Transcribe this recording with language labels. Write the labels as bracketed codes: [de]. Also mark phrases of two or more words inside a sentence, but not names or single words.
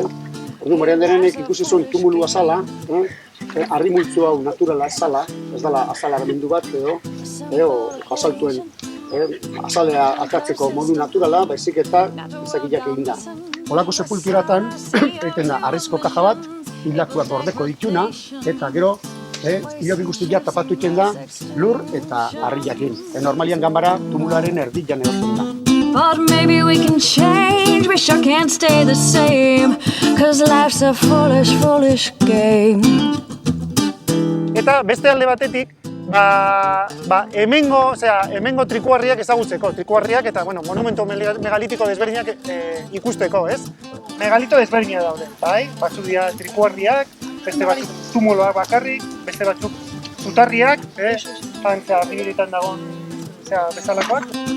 [eu] Ordu morean denenek ikusi zuen tumulua zala, harri multzo hau naturala zala, ez dela azala bendu bat edo basaltuen azalea atatzeko modu naturala, baizik eta izakiak egin da. Olako sepulturatan egiten da harrizko kaja bat, hilakuak gordeko dituna, eta gero hilobi guztia tapatu egiten da lur eta harriakin. Normalian ganbara tumularen erdian egoten da. [en] But maybe we can change, we sure can't stay the same, cause life's a foolish, foolish game. [eu] Eta beste alde batetik, hemengo trikuharriak ezagutzeko, trikuharriak eta monumento megalitiko desberdinak ikusteko, ez? Megalito desberdinak daude, bai? Batzuk dira trikuharriak, beste batzuk tumuloak bakarrik, beste batzuk zutarriak, arribiretan dagoen bezalakoak.